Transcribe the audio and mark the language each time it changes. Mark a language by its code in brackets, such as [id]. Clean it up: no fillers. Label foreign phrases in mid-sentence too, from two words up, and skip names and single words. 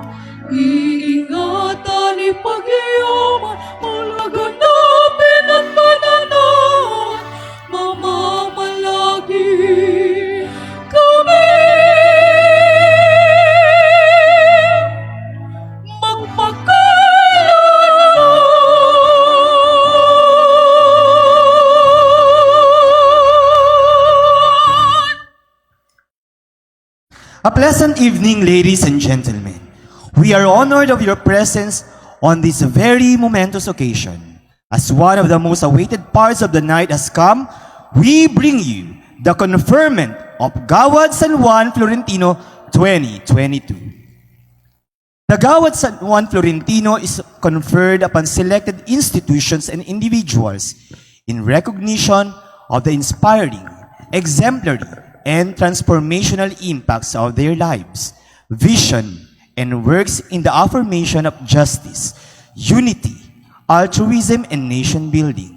[tl] Iingatan, ipag-iyaman, palaganapin at mananahan, mamamalagi kami magpakailan. [en] A pleasant evening, ladies and gentlemen. We are honored of your presence on this very momentous occasion. As one of the most awaited parts of the night has come, we bring you the conferment of Gawad San Juan Florentino 2022. The Gawad San Juan Florentino is conferred upon selected institutions and individuals in recognition of the inspiring, exemplary, and transformational impacts of their lives, vision, and works in the affirmation of justice, unity, altruism, and nation building.